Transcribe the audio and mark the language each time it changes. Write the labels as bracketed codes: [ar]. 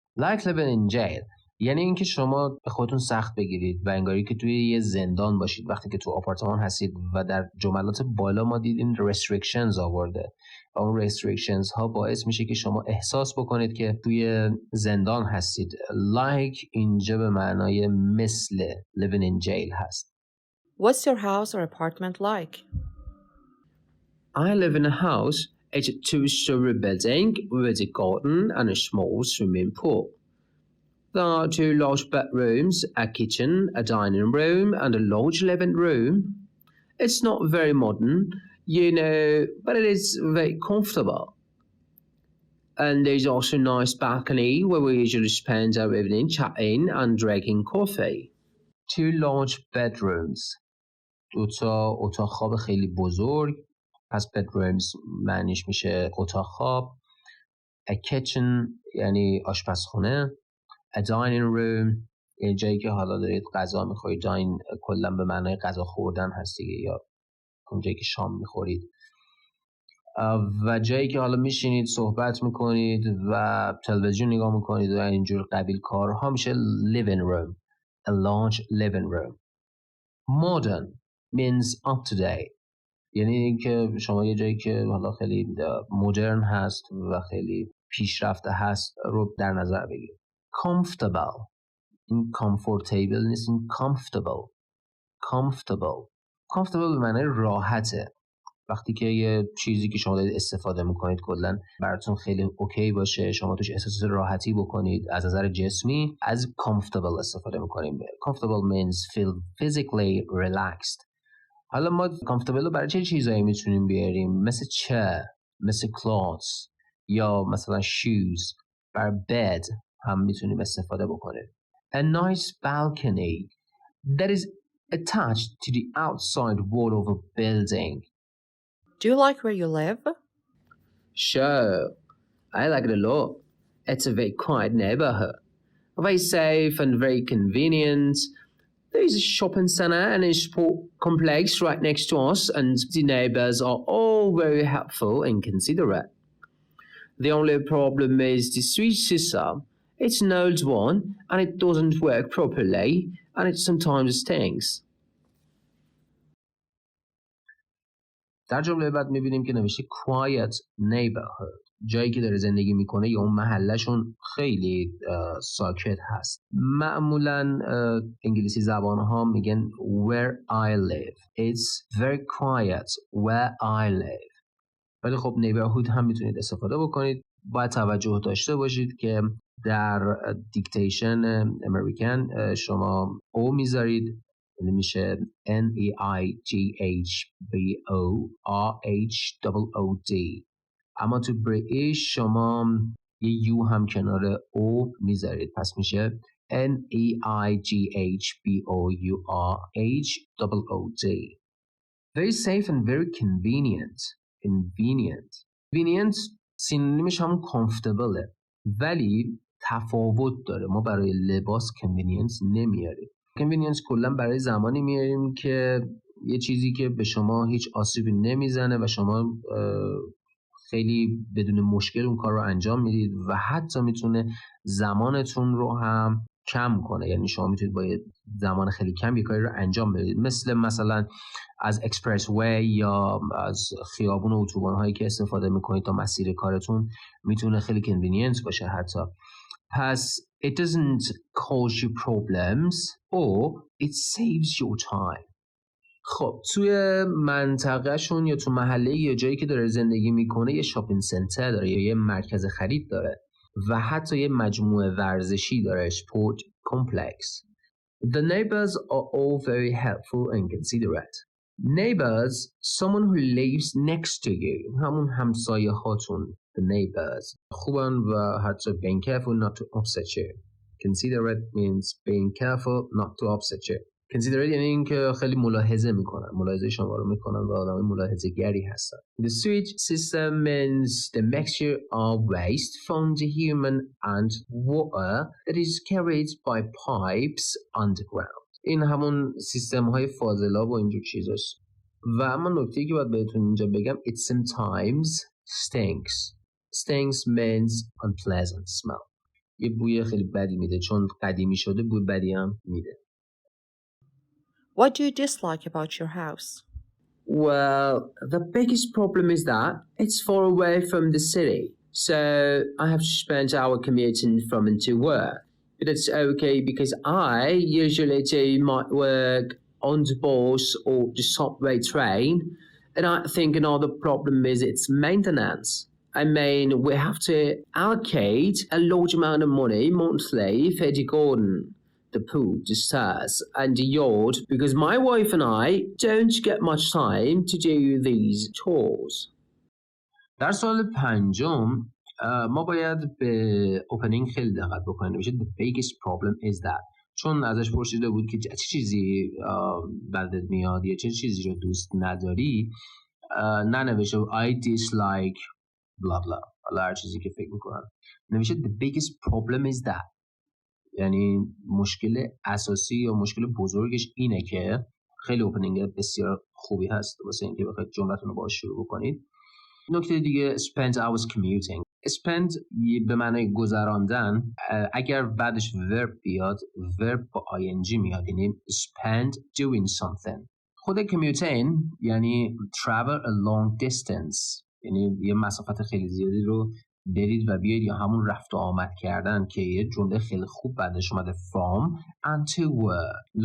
[en] Like living in jail [fa] یعنی اینکه شما به خودتون سخت بگیرید و انگاری که توی یه زندان باشید وقتی که تو آپارتمان هستید و در جملات بالا ما دیدیم restrictions آورده و اون restrictions ها باعث میشه که شما احساس بکنید که توی زندان هستید. [en] Like [fa] اینجا به معنای مثل [en] living in jail [fa] هست. [en] What's your house or apartment like? I live in a house. It's a 2-story building with a garden and a small swimming pool. There are 2 large bedrooms, a kitchen, a dining room, and a large living room. It's not very modern, but it is very comfortable. And there's also a nice balcony where we usually spend our evening chatting and drinking coffee. 2 large bedrooms. [fa] 2 اتاق خواب خیلی بزرگ. پس bedrooms معنیش میشه اتاق خواب. A kitchen یعنی آشپزخونه. A dining room یعنی جایی که حالا دارید غذا میخورید. داین کلا به معنای غذا خوردن هست دیگه، یا اون جایی که شام میخورید. و جایی که حالا میشینید صحبت میکنید و تلویزیون نگاه میکنید و اینجور قبیل کارها میشه living room. [en] A large living room. Modern means up to date. [fa] یعنی اینکه شما یه جایی که حالا خیلی مدرن هست و خیلی پیشرفته هست رو در نظر بگیرید. Comfortable. این comfortable نیست، این comfortable. Comfortable به معنی راحته. وقتی که یه چیزی که شما دارید استفاده میکنید کلا براتون خیلی اوکی باشه، شما توش احساس راحتی بکنید از نظر جسمی، از comfortable استفاده میکنیم. [en] Comfortable means feel physically relaxed. [fa] حالا ما comfortable رو برای چه چیزایی میتونیم بیاریم؟ مثل chair، مثل clothes، یا مثلا shoes. برای bed هم میتونیم استفاده بکنیم. [en] A nice balcony that is attached to the outside wall of a building. Do you like where you live? Sure, I like it a lot. It's a very quiet neighborhood. Very safe and very convenient. There is a shopping center and a sport complex right next to us, and the neighbors are all very helpful and considerate. The only problem is the switch system. It's an old one, and it doesn't work properly, and it sometimes stinks. [fa] در جمله بعد میبینیم که نوشته quiet neighborhood. جایی که داره زندگی میکنه یا اون محلهشون خیلی ساکت هست. معمولا انگلیسی زبان ها میگن where I live. [en] It's very quiet where I live. [fa] ولی خب neighborhood هم میتونید استفاده بکنید. باید توجه داشته باشید که در دیکتیشن امریکن شما او میذارید، یعنی میشه NEIGHBORHOOD. اما تو بریتیش شما یه یو هم کنار او میذارید، پس میشه NEIGHBOURHOOD. [en] Very safe and very convenient. [fa] Convenient سینونیمش هم comfortable، ولی تفاوت داره. ما برای لباس convenience نمیاریم. convenience کلا برای زمانی میاریم که یه چیزی که به شما هیچ آسیبی نمیزنه و شما خیلی بدون مشکل اون کار رو انجام میدید و حتی میتونه زمانتون رو هم کم کنه. یعنی شما میتونید با زمان خیلی کم یه کاری رو انجام بدید، مثلا از اکسپرس وی یا از خیابون و اتوبان هایی که استفاده میکنید تا مسیر کارتون میتونه خیلی کنوینینت باشه حتی. پس [en] it doesn't cause you problems or it saves your time. [fa] خب توی منطقهشون یا تو محله یا جایی که داره زندگی میکنه یه شاپینگ سنتر داره یا یه مرکز خرید داره و حتی یه مجموعه ورزشی داره، sport complex. [en] The neighbors are all very helpful and considerate. Neighbors, someone who lives next to you. [fa] همون همسایه هاتون. The neighbors. خوبن و حتی [en] being careful not to upset you. Considerate means being careful not to upset you. [fa] Considerate یعنی اینکه خیلی ملاحظه میکنن، ملاحظه شما رو میکنن و آدمای ملاحظه گری هستن. [en] The sewage system means the mixture of waste from the human and water that is carried by pipes underground. [fa] این همون سیستم های فاضلاب و اینجور چیزاست. و اما نکته‌ای که باید بهتون اینجا بگم [en] it sometimes stinks. Stinks means unpleasant smell. [fa] یه بوی خیلی بدی میده، چون قدیمی شده بوی بدی هم میده. [en] What do you dislike about your house? Well, the biggest problem is that it's far away from the city. So I have to spend an hour commuting from and to work. But it's okay because I usually do my work on the bus or the subway train. And I think another problem is its maintenance. I mean, we have to allocate a large amount of money monthly for the garden, the pool, the stairs, and the yard because my wife and I don't get much time to do these chores. [fa] در سوال پنجم ما باید به اوپنینگ خیلی دقت بکنیم. نوشته [en] the biggest problem is that [fa] چون ازش پرسیده بود که چه چیزی بدت میاد یا چه چیزی رو دوست نداری، ننوشته [en] I dislike blah blah [fa] حالا هر چیزی که فکر میکنم. نوشته [en] the biggest problem is that [fa] یعنی مشکل اساسی یا مشکل بزرگش اینه که خیلی اوپنینگ بسیار خوبی هست واسه اینکه بخواید جملتون رو باهاش شروع بکنید. نکته دیگه [en] spend hours commuting. [fa] spend به معنای گذراندن، اگر بعدش verb بیاد verb با ing میاد، یعنی [en] spend doing something. [fa] خود commuting یعنی [en] travel a long distance، [fa] یعنی یه مسافت خیلی زیادی رو برید و بیاید یا همون رفت و آمد کردن که یه جمله خیلی خوب بعدش اومده [en] from and to work.